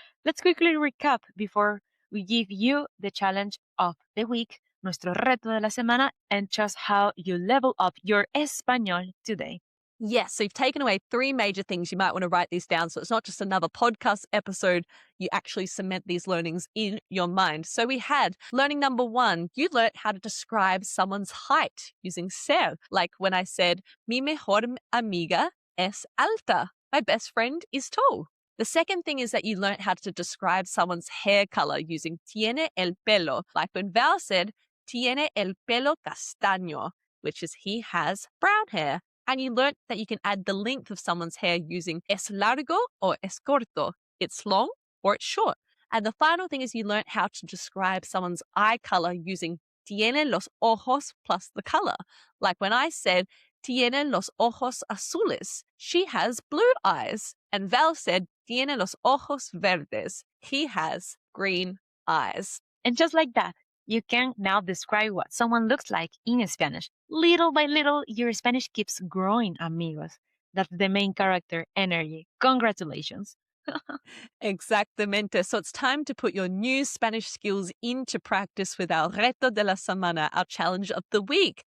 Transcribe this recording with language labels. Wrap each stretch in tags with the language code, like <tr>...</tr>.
<en>Let's quickly recap before we give you the challenge of the week,</en> <es>nuestro reto de la semana,</es> <en>and just how you level up your español today. Yes, so you've taken away 3 major things. You might want to write these down so it's not just another podcast episode. You actually cement these learnings in your mind. So we had learning number 1. You learned how to describe someone's height using ser. Like when I said,</en> <es>mi mejor amiga es alta.</es> <en>My best friend is tall. The second thing is that you learned how to describe someone's hair color using</en> <es>tiene el pelo.</es> <en>Like when Val said,</en> <es>tiene el pelo castaño,</es> <en>which is he has brown hair. And you learnt that you can add the length of someone's hair using</en> <es>es largo</es> <en>or</en> <es>es corto.</es> <en>It's long or it's short. And the final thing is you learnt how to describe someone's eye color using</en> <es>tiene los ojos</es> <en>plus the color. Like when I said,</en> <es>tiene los ojos azules.</es> <en>She has blue eyes. And Val said,</en> <es>tiene los ojos verdes.</es> <en>He has green eyes. And just like that, you can now describe what someone looks like in Spanish. Little by little, your Spanish keeps growing, amigos. That's the main character, energy. Congratulations.</en> <es>Exactamente.</es> <en>So it's time to put your new Spanish skills into practice with our</en> <es>reto de la semana,</es> <en>our challenge of the week.</en>